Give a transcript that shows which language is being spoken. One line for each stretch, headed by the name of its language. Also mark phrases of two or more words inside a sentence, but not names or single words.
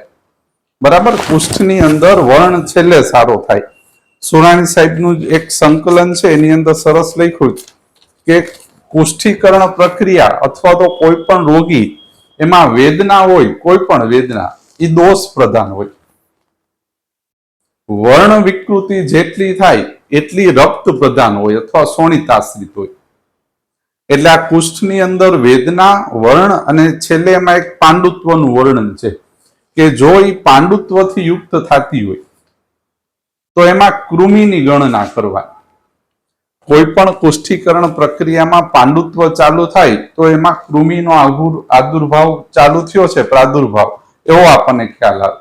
Gujarati: બરાબર, કુષ્ઠની અંદર વર્ણ છેલ્લે સારો થાય। સુરાણી સાહેબનું એક સંકલન છે એની અંદર સરસ લખ્યું કે કુષ્ઠીકરણ પ્રક્રિયા અથવા તો કોઈ પણ રોગી એમાં વેદના હોય, કોઈ પણ વેદના એ દોષ પ્રધાન હોય। વર્ણ વિકૃતિ જેટલી થાય એટલી રક્ત પ્રધાન હોય અથવા શોણિત આશ્રિત હોય। એટલે આ કુષ્ઠની અંદર વેદના, વર્ણ અને છેલ્લે એમાં એક પાંડુત્વનું વર્ણન છે કે જો એ પાંડુત્વથી યુક્ત થતી હોય તો એમાં કૃમિની ગણના કરવાની। કોઈ પણ પુષ્ટિકરણ પ્રક્રિયામાં પાંડુત્વ ચાલુ થાય તો એમાં કૃમિનો આદુર્ભાવ ચાલુ થયો છે, પ્રાદુર્ભાવ એવો આપણને ખ્યાલ આવે।